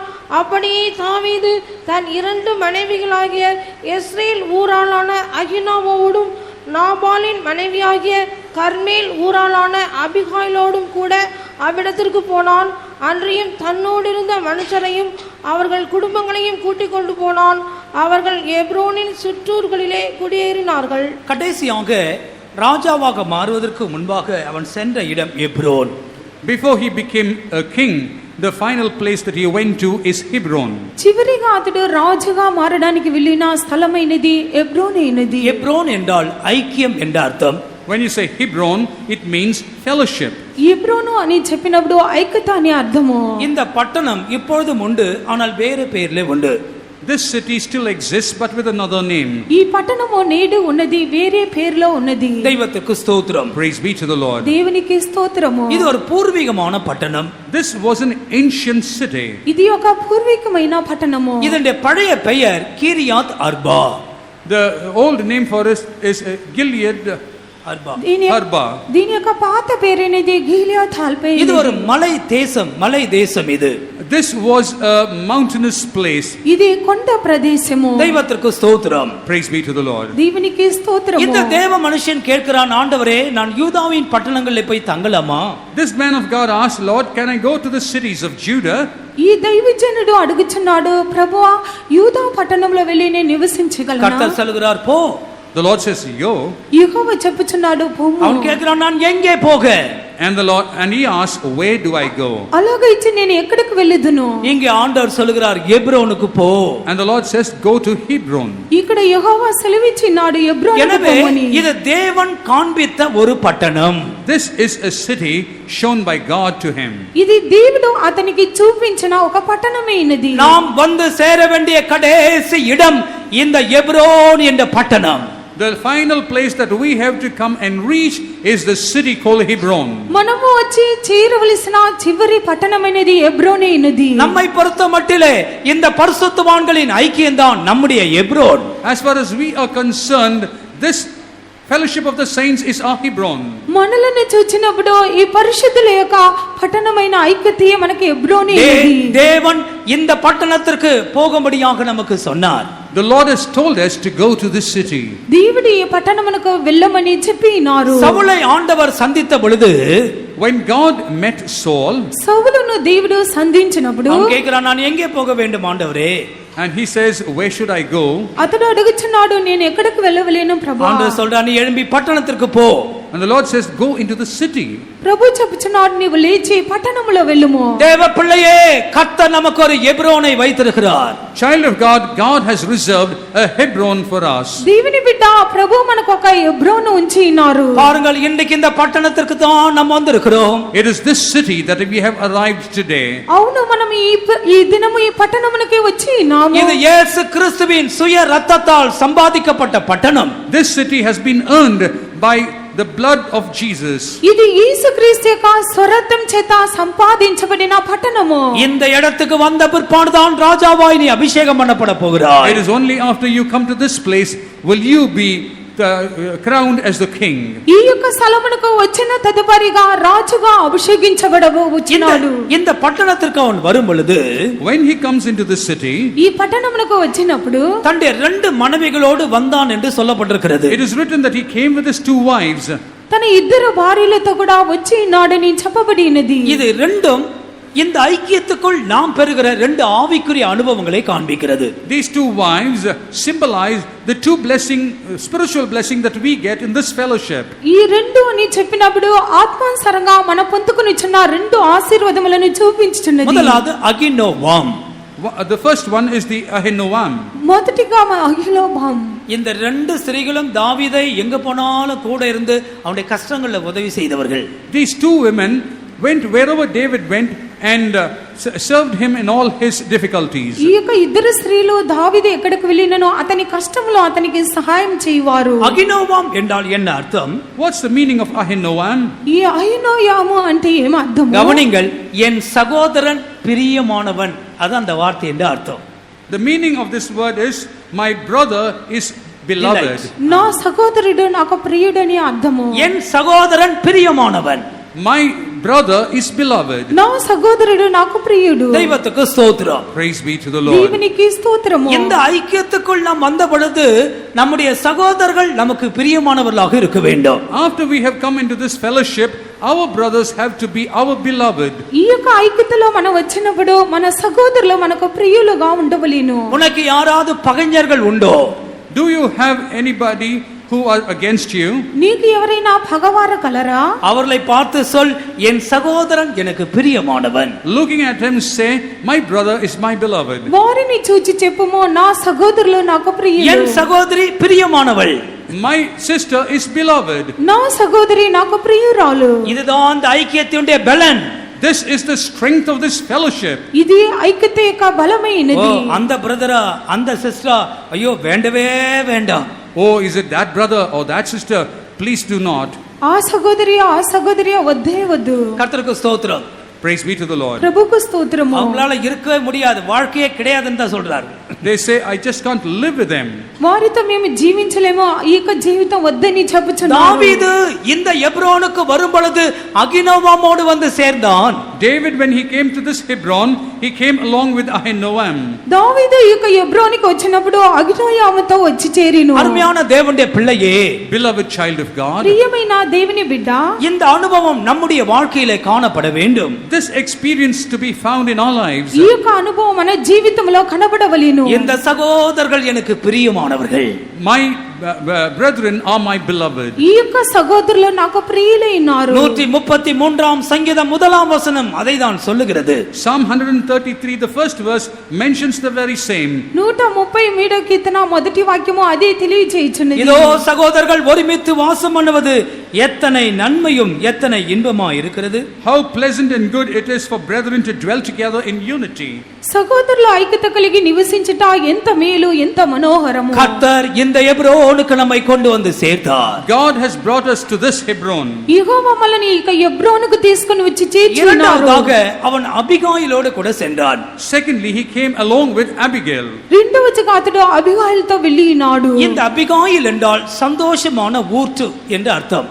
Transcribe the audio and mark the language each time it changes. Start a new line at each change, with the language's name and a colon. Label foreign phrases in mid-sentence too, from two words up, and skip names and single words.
Tamil: அப்படியே தாவீது தன் 2 மனைவிகளாகிய எஸ்ரேல் ஊராளான அகினோவாமோடும் நாபாலின் மனைவியாகிய கர்மேல் ஊராளான அபிகாயிலோடும் கூட அவ்விடத்திற்கு போனான். அன்றியும் தன்னோடிருந்த மனுஷரையும் அவர்கள் குடும்பங்களையும் கூட்டிக் கொண்டு போனான். அவர்கள் எப்ரோனின் சுற்றூர்களிலே குடியேறினார்கள். கடைசியாக ராஜாவாக மாறுவதற்கு முன்பாக அவன் சென்ற இடம் எப்ரோன்.
English: Before he became a king, the final place that he went to is Hebron.
Telugu: చివరిగా అతడు రాజుగా మారడానికి వెళ్ళిన స్థలమైనది ఎబ్రోన్ అయినది.
Tamil: எப்ரோன் என்றால் ஐக்கியம் என்ற அர்த்தம்.
English: When you say Hebron, it means fellowship.
Telugu: ఎబ్రోను అని చెప్పినప్పుడు ఐక్యత అనే అర్థము.
Tamil: இந்த பட்டணம் இப்பொழுதும் உண்டு, ஆனால் வேறு பெயரிலே உண்டு.
English: this city still exists but with another name.
Telugu: ఈ పట్టణము నేడు ఉన్నది వేరే పేరులో ఉన్నది.
Tamil: దైవத்துக்கு ஸ்தோத்திரம்.
English: Praise be to the Lord.
Telugu: దేవునికి స్తోత్రము.
Tamil: இது ஒரு பூர்வீகமான பட்டணம்.
English: This was an ancient city.
Telugu: ఇది ఒక పూర్వీకమైన పట్టణము.
Tamil: இதனுடைய பழைய பெயர் கீரியாத் அர்பா.
English: The old name for it is Gilead அர்பா. Arba.
Telugu: దీని యొక్క పాత పేరేనేది గిలియాద్ అల్పే.
Tamil: இது ஒரு மலை தேசம் இது.
English: This was a mountainous place.
Telugu: ఇది కొండ ప్రదేశము.
Tamil: దైవத்திற்கு ஸ்தோத்திரம்.
English: Praise be to the Lord.
Telugu: దేవునికి స్తోత్రము.
Tamil: இந்த தேவ மனுஷன் கேட்கிறான், ஆண்டவரே நான் யூதாவின் பட்டணங்களில் போய் தங்கலாமா?
English: This man of God asked, Lord, can I go to the cities of Judah?
Telugu: ఈ దైవజనుడు అడుగుచున్నాడు, ప్రభువా యూదా పట్టణంలో వెళ్ళి నేను నివసించగలనా?
Tamil: கர்த்தர் சொல்கிறார், போ.
English: The Lord says, yo.
Telugu: యెహోవా చెప్పుచున్నాడు, పోము.
Tamil: அவன் கேட்கிறான், நான் எங்கே போக?
English: And he asked, where do I go?
Telugu: అలాగైతే నేను ఎక్కడికి వెళ్ళుదును?
Tamil: இங்கே ஆண்டவர் சொல்கிறார், எப்ரோனுக்கு போ.
English: And the Lord says, go to Hebron.
Telugu: ఇక్కడ యెహోవా సెలవిచ్చినాడు, ఎబ్రోనుకు
Tamil: எனவே
Telugu: పోమని.
Tamil: இது தேவன் காண்பித்த ஒரு பட்டணம்.
English: This is a city shown by God to him.
Telugu: ఇది దేవుడు అతనికి చూపించిన ఒక పట్టణమైనది.
Tamil: நாம் வந்து சேர வேண்டிய கடைசி இடம் இந்த எப்ரோன் என்ற பட்டணம்.
English: The final place that we have to come and reach is the city called Hebron.
Telugu: మనము వచ్చి చేరవలసిన చివరి పట్టణమైనది ఎబ్రోనే అయినది.
Tamil: நம்மை பொறுத்த மட்டிலே இந்த பரிசுத்தவான்களின் ஐக்கியம்தான் நம்முடைய எப்ரோன்.
English: As far as we are concerned, this fellowship of the saints is our Hebron.
Telugu: మనలను చూచినప్పుడు ఈ పరిశుద్ధుల యొక్క పట్టణమైన ఐక్యతయే మనకి ఎబ్రోనే అయినది.
Tamil: தேவன் இந்த பட்டணத்திற்கு போகும்படியாக நமக்கு சொன்னார்.
English: The Lord has told us to go to this city.
Telugu: దేవుడు ఈ పట్టణమునకు వెళ్ళమని చెప్పినారు.
Tamil: சவுலை ஆண்டவர் சந்தித்த பொழுது,
English: When God met Saul,
Telugu: సౌలును దేవుడు సంధించినప్పుడు
Tamil: அவன் கேட்கிறான், நான் எங்கே போக வேண்டும் ஆண்டவரே?
English: and he says, where should I go?
Telugu: అతడు అడుగుచున్నాడు, నేను ఎక్కడికి వెళ్ళవలేను ప్రభువా.
Tamil: ஆண்டவர் சொல்றான், நீ எழும்பி பட்டணத்திற்கு போ.
English: And the Lord says, go into the city.
Telugu: ప్రభు చెప్పుచున్నాడు, నీవు లేచి పట్టణములో వెళ్ళుము.
Tamil: தேவ பிள்ளையே, கர்த்தர் நமக்கு ஒரு எப்ரோனை வைத்திருக்கிறார்.
English: Child of God, God has reserved a Hebron for us.
Telugu: దేవుని బిడ్డ, ప్రభు మనకు ఒక ఎబ్రోను ఉంచి ఉన్నారు.
Tamil: பாருங்கள், இன்றைக்கு இந்த பட்டணத்திற்கு தான் நாம் வந்திருக்கிறோம்.
English: It is this city that we have arrived today.
Telugu: అవును, మనం ఈ దినము ఈ పట్టణమునకే వచ్చి ఉన్నాము.
Tamil: இது இயேசு கிறிஸ்துவின் சுய ரத்தத்தால் சம்பாதிக்கப்பட்ட பட்டணம்.
English: This city has been earned by the blood of Jesus.
Telugu: ఇది యేసుక్రీస్తు యొక్క స్వరక్తం చేత సంపాదించబడిన పట్టణము.
Tamil: இந்த இடத்துக்கு வந்த பிற்பாடுதான் ராஜாவாய் நீ அபிஷேகம் பண்ணப்பட போகிறாய்.
English: It is only after you come to this place will you be crowned as the king.
Telugu: ఈ యొక్క స్థలమునకు వచ్చిన తదుపరిగా రాజుగా అభిషేకించబడబోచున్నాడు.
Tamil: இந்த పట్టణத்திற்கு அவன் வரும் பொழுது,
English: When he comes into the city,
Telugu: ఈ పట్టణమునకు వచ్చినప్పుడు
Tamil: தன்னுடைய 2 மனைவிகளோடு வந்தான் என்று சொல்லப்பட்டிருக்கிறது.
English: it is written that he came with his 2 wives.
Telugu: తన 2 భార్యలతో కూడా వచ్చి ఉన్నాడని చెప్పబడినది.
Tamil: இது ரெண்டும் இந்த ஐக்கியத்துக்குள் நாம் பெறுகிற 2 ஆவிக்குரிய அனுபவங்களை காண்பிக்கிறது.
English: These 2 wives symbolize the 2 spiritual blessing that we get in this fellowship.
Telugu: ఈ 2 అని చెప్పినప్పుడు ఆత్మానుసారంగా మన పొందుకొనిచున్న 2 ఆశీర్వాదములను చూపించుచున్నది.
Tamil: முதலாவது அகினோவாம்.
English: The first one is the Ahinoam.
Telugu: మొదటిగా అహినోవాం.
Tamil: இந்த 2 ஸ்திரீகளும் தாவீதை எங்க போனாலும் கூட இருந்து அவனுடைய கஷ்டங்கள்ல உதவி செய்தவர்கள்.
English: These 2 women went wherever David went and served him in all his difficulties.
Telugu: ఈ యొక్క 2 స్త్రీలు దావీదు ఎక్కడికి వెళ్ళిననో అతని కష్టంలో అతనికి సహాయం చేయవారు.
Tamil: அகினோவாம் என்றால் என்ன அர்த்தம்?
English: What's the meaning of Ahinoam?
Telugu: ఈ అహినోయాము అంటే ఏం అర్థం?
Tamil: கவனிங்கள், என் சகோதரன் பிரியமானவன், அது அந்த வார்த்தையின் அர்த்தம்.
English: The meaning of this word is my brother is beloved.
Telugu: నా సహోదరుడు నాకు ప్రియుడని అర్థము.
Tamil: என் சகோதரன் பிரியமானவன்,
English: My brother is beloved.
Telugu: నా సహోదరుడు నాకు ప్రియుడు.
Tamil: தெய்வத்துக்கு ஸ்தோத்திரம்.
English: Praise be to the Lord.
Telugu: దేవునికి స్తోత్రము.
Tamil: இந்த ஐக்கியத்துக்குள் நாம் வந்த பொழுது நம்முடைய சகோதரர்கள் நமக்கு பிரியமானவர்களாக இருக்க வேண்டும்.
English: After we have come into this fellowship, our brothers have to be our beloved.
Telugu: ఈ యొక్క ఐక్యతలో మనం వచ్చినప్పుడు మన సహోదరులు మనకు ప్రియులుగా ఉండవలేను.
Tamil: உனக்கு யாராவது பகைஞர்கள் உண்டோ?
English: Do you have anybody who are against you?
Telugu: నీకు ఎవరైనా పగవారు కలరా?
Tamil: அவர்களை பார்த்து சொல், என் சகோதரன் எனக்கு பிரியமானவன்.
English: Looking at him say, my brother is my beloved.
Telugu: వారిని చూచి చెప్పుము, నా సహోదరులు నాకు ప్రియులు.
Tamil: என் சகோதரி பிரியமானவள்.
English: My sister is beloved.
Telugu: నా సహోదరి నాకు ప్రియురాలు.
Tamil: இதுதான் அந்த ஐக்கியத்தினுடைய பலன்.
English: This is the strength of this fellowship.
Telugu: ఇది ఐక్యత యొక్క ஓ, బలమైనది.
Tamil: அந்த பிரதரா அந்த சிஸ்டரா ஐயோ வேண்டவே வேண்டாம்.
English: Oh, is it that brother or that sister? Please do not.
Telugu: ఆ సహోదరి వద్దే వద్దు.
Tamil: கர்த்தருக்கு ஸ்தோத்திரம்.
English: Praise be to the Lord.
Telugu: ప్రభుకు స్తోత్రము.
Tamil: அவங்களால இருக்கவே முடியாது, வாழ்க்கையே கிடையாதுன்னு தான் சொல்றாரு.
English: They say, I just can't live with them.
Telugu: వారితో మేము జీవించలేము, ఈ యొక్క జీవితం వద్దని చెప్పుచున్నారు.
Tamil: தாவீது இந்த எப்ரோனுக்கு வரும் பொழுது அகினோவாமோடு வந்து சேர்ந்தான்.
English: David, when he came to this Hebron, he came along with Ahinoam.
Telugu: దావీదు ఈ యొక్క ఎబ్రోనికి వచ్చినప్పుడు అగినోయాముతో వచ్చి చేరిను.
Tamil: அருமையான தேவனுடைய பிள்ளையே,
English: Beloved child of God,
Telugu: ప్రియమైన దేవుని బిడ్డ,
Tamil: இந்த அனுபவம் நம்முடைய வாழ்க்கையிலே காணப்பட வேண்டும்.
English: this experience to be found in our lives.
Telugu: ఈ యొక్క అనుభవం మన జీవితంలో కనబడవలెను.
Tamil: இந்த சகோதரர்கள் எனக்கு பிரியமானவர்கள்.
English: My brethren are my beloved.
Telugu: ఈ యొక్క సహోదరులు నాకు ప్రియులై ఉన్నారు.
Tamil: 133 சங்கீதம் 1 வசனம் அதை தான் சொல்லுகிறது.
English: Psalm 133, the first verse, mentions the very same.
Telugu: 133 కీర్తన మొదటి వాక్యము అదే తెలియజేయుచున్నది.
Tamil: இதோ சகோதரர்கள் ஒருமித்து வாசம் பண்ணுவது எத்தனை நன்மையும் எத்தனை இன்பமா இருக்கிறது.
English: How pleasant and good it is for brethren to dwell together in unity.
Telugu: సహోదరులు ఐక్యత కలిగి నివసించుట ఎంత మేలు, ఎంత మనోహరము.
Tamil: கர்த்தர் இந்த எப்ரோனுக்கு நம்மை கொண்டு வந்து சேர்த்தார்.
English: God has brought us to this Hebron.
Telugu: యెహోవా మనల్ని ఈ ఎబ్రోనుకు తీసుకొని వచ్చి చేర్చున్నారు.
Tamil: இரண்டாவதாக அவன் அபிகாயிலோடு கூட சென்றான்.
English: Secondly, he came along with Abigail.
Telugu: రెండవదిగా అతడు అబిగాయిల్తో వెళ్ళి ఉన్నాడు.
Tamil: இந்த அபிகாயில் என்றால் சந்தோஷமான ஊற்று என்று அர்த்தம்.